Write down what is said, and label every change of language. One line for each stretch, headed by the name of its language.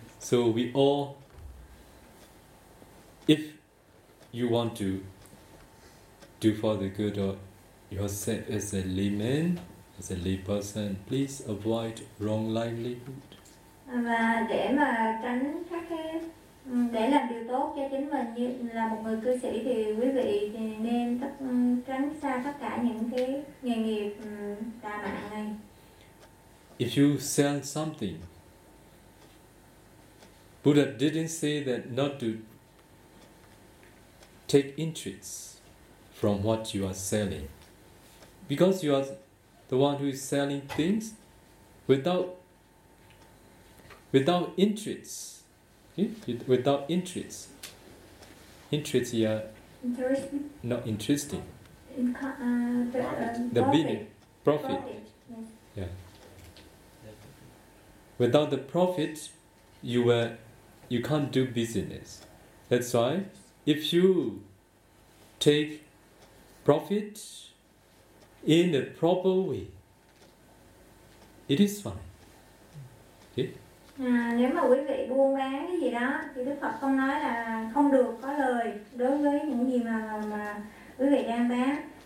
English: So we all, if you want to do for the good of yourself as a layman, as a layperson, please avoid wrong livelihood.
Vietnamese: Và để mà tránh các cái để làm điều tốt cho chính mình như là một người cư sĩ thì quý vị thì nên tránh xa tất cả những cái nghề nghiệp tà mạng này.
English: If you sell something, Buddha didn't say that not to take interest from what you are selling. Because you are the one who is selling things without interest. Without interest. Interest here. Interesting. Not interesting. The meaning. Profit. Yes. Yeah. Without the profit, you can't do business. That's why if you take profit in a proper way, it is fine. Okay?
Vietnamese: Nếu mà quý vị buôn bán cái gì đó thì Đức Phật không nói là không được có lời đối với những gì mà quý vị đang bán.